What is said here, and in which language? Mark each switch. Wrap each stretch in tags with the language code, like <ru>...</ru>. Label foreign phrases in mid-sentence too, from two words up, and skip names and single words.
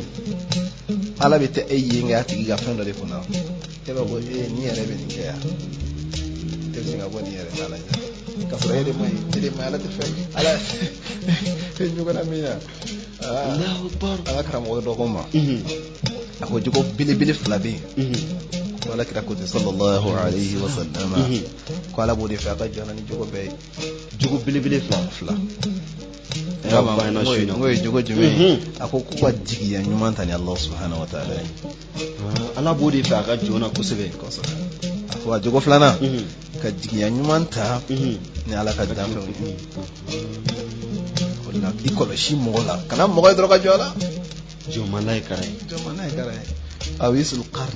<bm>ala bɛ tɛ e ye nka a tigi ka fɛn dɔ de kunna e b'a fɔ ni yɛrɛ bɛ nin kɛ yan e bɛ sin ka bɔ nin yɛrɛ n'ala ɲɛ ka sɔrɔ e de ma ye ala tɛ fɛn ala e ɲɔgɔnna min na an ka karamɔgɔ dɔ ko ma a ko jogo belebele fila bɛ yen ko ala kira ko ten</bm> <ar>صلى الله عليه وسلم</ar> <bm>ko ala b'o de fɛ a ka jɔn ni jogo bɛɛ ye jogo belebele fila n'o ye jogo jumɛn ye a ko k'u ka jigiya ɲuman ta ni</bm> <ar>الله سبحانه وتعالى</ar> <bm>ye ala b'o de fɛ a ka jɔn na kosɛbɛ a ko a jogo filanan ka jigiya ɲuman ta ni ala ka danfɛnw ye o de la i kɔlɔsi mɔgɔ la kana mɔgɔ ye dɔrɔn ka jɔ a la jɔn man n'a ye kara ye awisul qarni</bm>